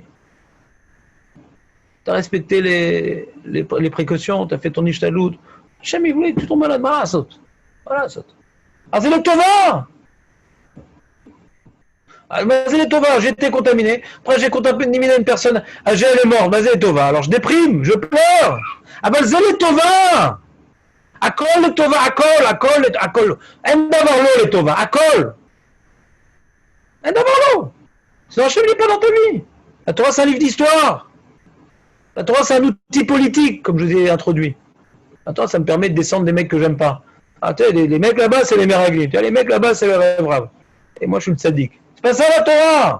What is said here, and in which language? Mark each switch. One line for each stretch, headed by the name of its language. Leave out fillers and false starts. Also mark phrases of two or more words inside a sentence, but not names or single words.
French: Tu as respecté les précautions, tu as fait ton ishtalout. Hachem il voulait que tu tombes malade. Voilà, saute. C'est le tova. C'est le tova, j'ai été contaminé. Après, j'ai contaminé une personne âgée, elle est morte. C'est le tova. Alors je déprime, je pleure. C'est le
Hebrew: tova. הכל לטובה, הכל. אין דבר לא לטובה, הכל. אין דבר לא.
French: Sinon Hachem n'est pas dans ta vie. La Torah, c'est un livre d'histoire. La Torah, c'est un outil politique, comme je vous ai introduit. La Torah, ça me permet de descendre des mecs que j'aime pas. Tu sais, les mecs là-bas, c'est les Meraglim. Les mecs là-bas, c'est les Rêves. Et moi, je suis le tzaddik. C'est pas ça la Torah.